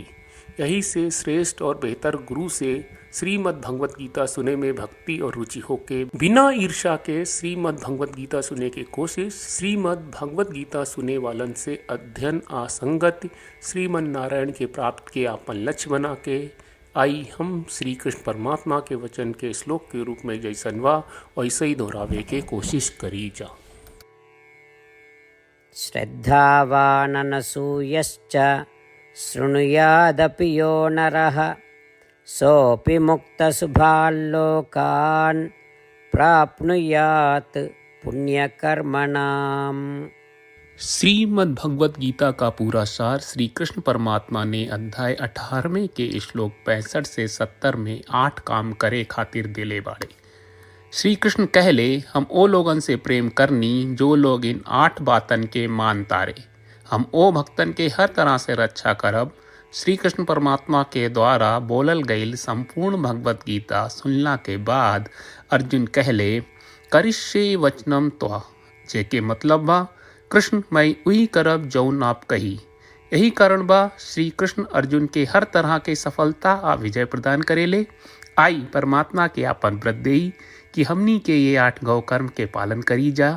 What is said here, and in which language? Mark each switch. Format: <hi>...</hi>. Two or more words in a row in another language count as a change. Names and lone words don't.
<bho>यही से श्रेष्ठ और बेहतर गुरु से श्रीमद् भगवद गीता सुने में भक्ति और रुचि होके बिना ईर्षा के श्रीमद् भगवद गीता सुने की कोशिश, श्रीमद् भगवद गीता सुने वालन से अध्ययन आसंगत श्रीमन नारायण के प्राप्त के आपन लक्ष्य बना के आई हम श्री कृष्ण परमात्मा के वचन के श्लोक के रूप में जैसन वा वैसे ही दोहरावे के कोशिश करी जा।</bho> <sa>श्रद्धावाननसूयश्च शृणुयादपि यो नरः सोऽपि मुक्तशुभाल्लोकान् प्राप्नुयात् पुण्यकर्मणाम्।</sa> <bho>श्रीमद् भगवद गीता का पूरा सार श्री कृष्ण परमात्मा ने अध्याय 18वें के श्लोक 65 से 70 में 8 काम करे खातिर दिले बाड़े। श्री कृष्ण कहले, हम ओ लोगन से प्रेम करनी जो लोग इन 8 बातन के मान तारे। हम ओ भक्तन के हर तरह से रक्षा करब। श्री कृष्ण परमात्मा के द्वारा बोलल गईल संपूर्ण भगवद गीता सुनला के बाद अर्जुन कहले,</bho> <sa>करिष्ये वचनम त्वा,</sa> <bho>जेके मतलब बा कृष्ण मैं वही करब जौन आप कही। यही कारण बा श्री कृष्ण अर्जुन के हर तरह के सफलता आ विजय प्रदान करेले। आई परमात्मा के आपन व्रत देई कि हमनी के ये 8 गौ कर्म के पालन करी जा।</bho>